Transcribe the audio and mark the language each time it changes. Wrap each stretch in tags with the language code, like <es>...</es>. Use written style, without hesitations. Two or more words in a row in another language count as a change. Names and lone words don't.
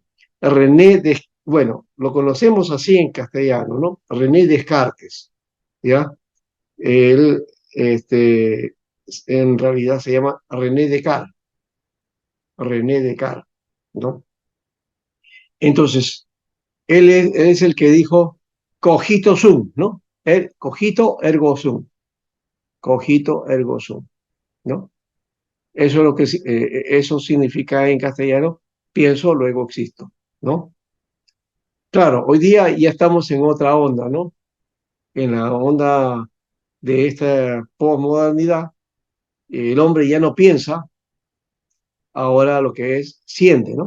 <es>Bueno, lo conocemos así en castellano, ¿no? René Descartes, ¿ya? Él, en realidad se llama René Descartes, ¿no? Entonces, él es el que dijo</es> <la>cogito sum,</la> <es>¿no?</es> <la>Cogito ergo sum, cogito ergo sum,</la> <es>¿no? Eso es lo que eso significa en castellano, pienso, luego existo, ¿no? Claro, hoy día ya estamos en otra onda, ¿no? En la onda de esta posmodernidad, el hombre ya no piensa, ahora lo que es siente, ¿no?</es>